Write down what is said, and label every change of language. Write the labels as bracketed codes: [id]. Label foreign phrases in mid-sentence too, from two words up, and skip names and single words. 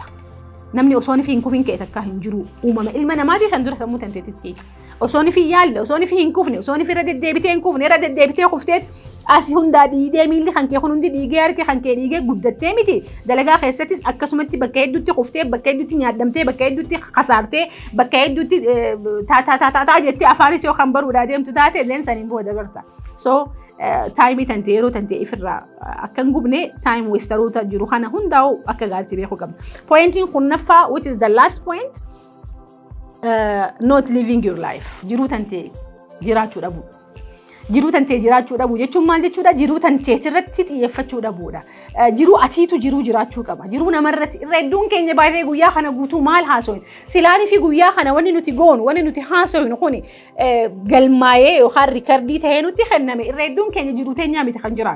[om] Namni osoo ni fi hin kufin ka'e takka hin jiru uumama ilma namaati san dura sammuu tanteetitti osoo ni fi yaalle osoo ni fi hin kufne osoo ni fi irra deddeebitee hin kufne irra deddeebitee kufteet asii hundaa dhiigee miilli kan kee kun hundi dhiigee harki kan kee dhiigee guddattee miti dalagaa keessattis akkasumatti bakka hedduutti kuftee bakka hedduutti nyaadamtee bakka hedduutti kasaartee bakka hedduutti taa jettee afaanis yoo kan baruudhaa deemtu taate illeen saniin booda barta. So time tante yeroo tante ifirraa akka hin gubne time wasteroota jiru kana hundaa'u akka gaariitti beekuu qabna. Pointiin kunnaffaa [en] which is the last point not living your life [om] jiruu tante jiraachuu dhabu. Jiruu tante jiraachuu dhabu jechuun maal jechuudha? Jiruu tante irratti xiyyeeffachuu dhabuudha. Jiruu atiitu jiruu jiraachuu qaba. Jiruu namarratti irra hedduun keenya baay'ee guyyaa kana guutuu maal haasawin? Silaanii fi guyyaa kana wanni nuti goonu wanni nuti haasawin kuni galmaa'ee yookaan riikardii ta'ee nutti kenname irra hedduun keenya jiruu teenyaa miti kan jiraannu.